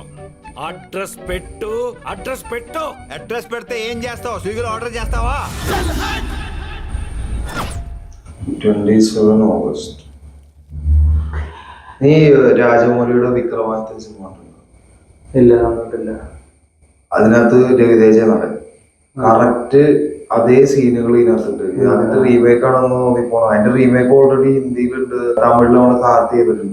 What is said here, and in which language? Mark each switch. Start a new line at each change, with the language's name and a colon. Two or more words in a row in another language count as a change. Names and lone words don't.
Telugu: అడ్రస్ పెట్టు, అడ్రస్ పెట్టు. అడ్రస్ పెడితే ఏం చేస్తావు? స్విగ్గీలో ఆర్డర్ చేస్తావా?
English: 27 August.
Malayalam: നീ രാജമൗലിയുടെ വിക്രമാദിത്യൻ സിനിമ കണ്ടിട്ടുണ്ടോ? ഇല്ല, കണ്ടിട്ടില്ല. അതിനകത്ത് രവിതേജ നടൻ കറക്റ്റ് അതേ സീനുകൾ ഇതിനകത്തുണ്ട്. അതിന്റെ റീമേക്ക് ആണെന്ന് തോന്നിപ്പോ. അതിന്റെ
English: remake already
Malayalam: ഹിന്ദിയിലുണ്ട്, തമിഴിൽ നമ്മൾ കാർട്ട് ചെയ്തിട്ടുണ്ട്.